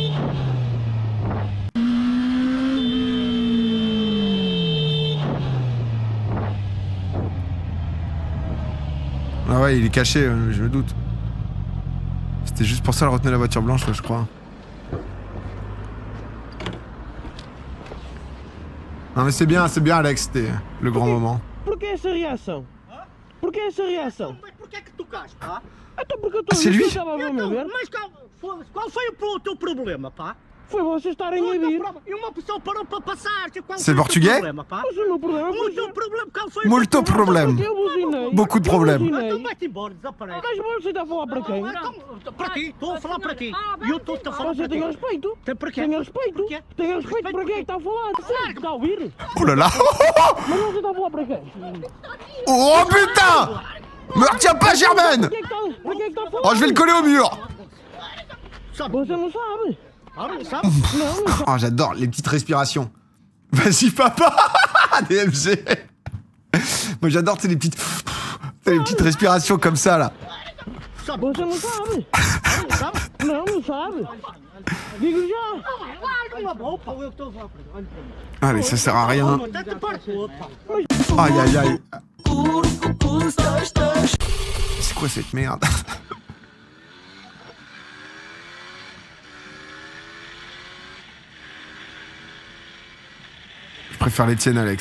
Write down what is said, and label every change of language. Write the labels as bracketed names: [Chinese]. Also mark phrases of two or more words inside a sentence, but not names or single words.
[French] Ah ouais, il est caché, je me doute. C'était juste pour ça, elle retenait la voiture blanche, là, je crois. Non mais c'est bien, Alex, c'était le grand moment. [Portuguese] Porquê essa reação? Porquê essa reação? Porquê que tu casas, pá? Então porque eu [French] Ah, c'est lui? [Portuguese] estava a ver, Mas qual foi o teu problema, pá? Foi vocês estarem a vir. E uma pessoa parou para passar. [French] C'est portugais? [Portuguese] Mas o meu problema foi... O problema, qual foi? Muito problème. Eu buzinei. [French] Beaucoup de problèmes. [Portuguese] Então vai-te embora, desaparece. Mas você está a falar para quem? Para ti, estou a falar para ti. E eu estou-te a falar Você para ti. tem respeito? Tem para quê? Tenha respeito. Porquê? Tenha respeito para quem é que está a falar. Sério, está a ouvir? [French] Oh là là. [Portuguese] Mas você está a falar para quem? [French] Oh putain! Me retiens pas, Germaine! [Portuguese] Para quem é que está a falar? [French] Oh, je vais le coller au mur! [Portuguese] Você não sabe. [French] Oh, j'adore les petites respirations. Vas-y, papa! DMG! Moi, j'adore, tu sais, les petites respirations comme ça, là. [Portuguese] Você não sabe. Não sabe. Digo já. [French] Allez, ça sert à rien. Aïe, aïe, aïe. C'est quoi cette merde? Je préfère les tiennes, Alex.